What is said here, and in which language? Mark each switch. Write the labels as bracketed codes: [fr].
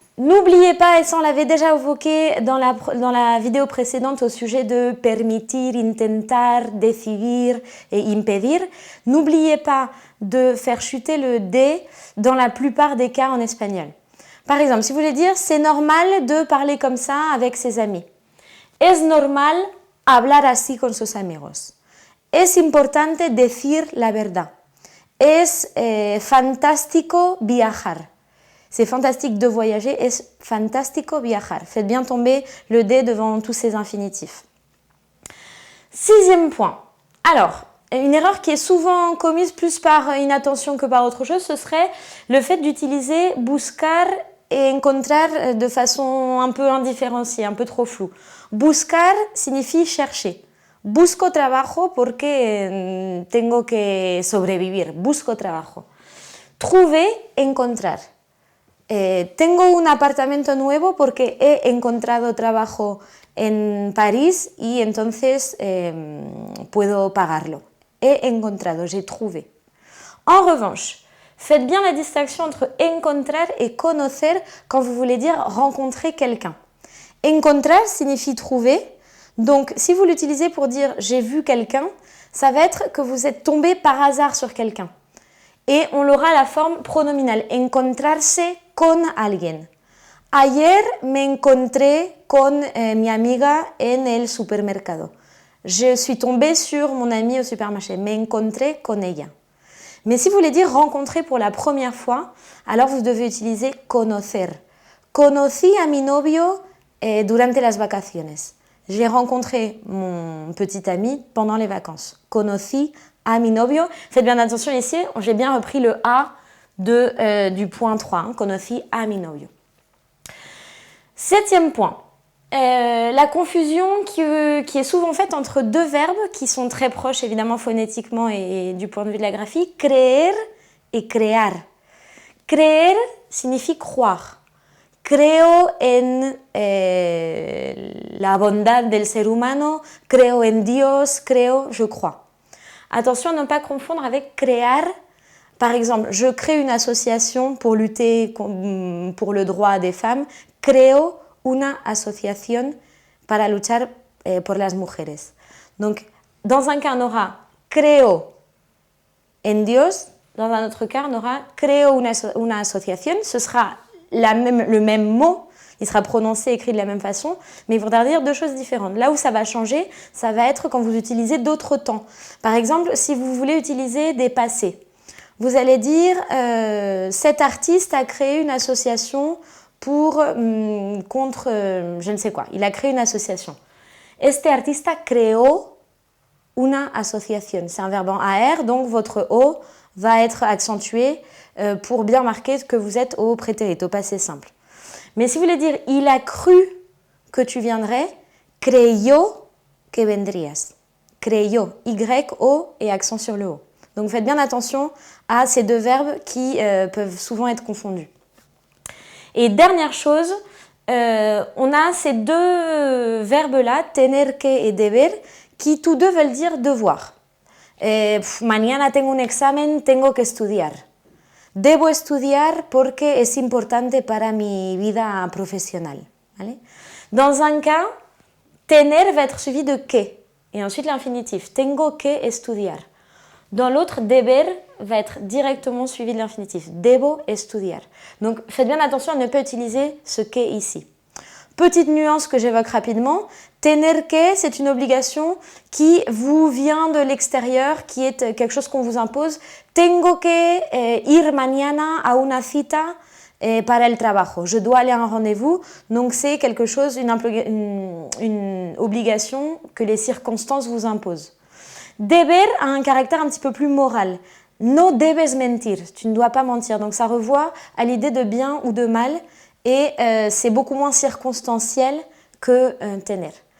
[fr] N'oubliez pas, et ça on l'avait déjà évoqué dans la vidéo précédente au sujet de permitir, intentar, decidir et impedir, n'oubliez pas de faire chuter le D dans la plupart des cas en espagnol. Par exemple, si vous voulez dire « c'est normal de parler comme ça avec ses amis ». [es] Es normal hablar así con sus amigos. Es importante decir la verdad. Es fantástico viajar. [fr] C'est fantastique de voyager. [es] Es fantástico viajar. [fr] Faites bien tomber le D devant tous ces infinitifs. Sixième point. Alors, une erreur qui est souvent commise plus par inattention que par autre chose, ce serait le fait d'utiliser buscar et encontrar de façon un peu indifférenciée, un peu trop floue. Buscar signifie chercher. [es] Busco trabajo porque tengo que sobrevivir. Busco trabajo. Trouver, encontrar. Tengo un apartamento nuevo porque he encontrado trabajo en París y entonces puedo pagarlo. [fr] He encontrado, j'ai trouvé. En revanche, faites bien la distinction entre encontrar et conocer quand vous voulez dire rencontrer quelqu'un. Encontrar signifie trouver. Donc, si vous l'utilisez pour dire « j'ai vu quelqu'un », ça va être que vous êtes tombé par hasard sur quelqu'un. Et on aura la forme pronominale. [es] Encontrarse con alguien. Ayer me encontré con mi amiga en el supermercado. [fr] Je suis tombée sur mon amie au supermarché. [es] Me encontré con ella. [fr] Mais si vous voulez dire rencontrer pour la première fois, alors vous devez utiliser conocer. [es] Conocí a mi novio durante las vacaciones. [fr] J'ai rencontré mon petit ami pendant les vacances. [es] Conocí a mi novio. [fr] Faites bien attention ici, j'ai bien repris le A du point 3. Conocí a mi novio. 7e point. La confusion qui est souvent faite entre deux verbes qui sont très proches évidemment phonétiquement et du point de vue de la graphie, creer et crear. [es] Creer signifie croire. Creo en la bondad del ser humano, creo en Dios, creo, [fr] je crois. Attention à ne pas confondre avec crear. Par exemple, je crée une association pour lutter pour le droit des femmes. [es] Creo una asociación para luchar por las mujeres. [fr] Donc, dans un cas, on aura [es] creo en Dios. [fr] Dans un autre cas, on aura [es] creo una asociación. [fr] Ce sera le même mot. Il sera prononcé, écrit de la même façon, mais il faudra dire deux choses différentes. Là où ça va changer, ça va être quand vous utilisez d'autres temps. Par exemple, si vous voulez utiliser des passés, vous allez dire cet artiste a créé une association contre je ne sais quoi. Il a créé une association. [es] Este artista creó una asociación. [fr] C'est un verbe en AR, donc votre O va être accentué pour bien marquer que vous êtes au prétérit, au passé simple. Mais si vous voulez dire il a cru que tu viendrais, [es] creyó que vendrías. [fr] Creyó, Y-O et accent sur le O. Donc faites bien attention à ces deux verbes qui peuvent souvent être confondus. Et dernière chose, on a ces deux verbes-là, tener que et deber, qui tous deux veulent dire devoir. [es] Mañana tengo un examen, tengo que estudiar. Debo estudiar porque es importante para mi vida professionnelle. ¿Vale? [fr] Dans un cas, tener va être suivi de que, et ensuite l'infinitif. [es] Tengo que estudiar. [fr] Dans l'autre, deber va être directement suivi de l'infinitif. [es] Debo estudiar. [fr] Donc, faites bien attention à ne pas utiliser ce que ici. Petite nuance que j'évoque rapidement. Tener que, c'est une obligation qui vous vient de l'extérieur, qui est quelque chose qu'on vous impose. [es] Tengo que ir mañana a una cita para el trabajo. [fr] Je dois aller à un rendez-vous. Donc, c'est quelque chose, une obligation que les circonstances vous imposent. Deber a un caractère un petit peu plus moral. [es] No debes mentir, [fr] tu ne dois pas mentir. Donc ça renvoie à l'idée de bien ou de mal et c'est beaucoup moins circonstanciel que tener.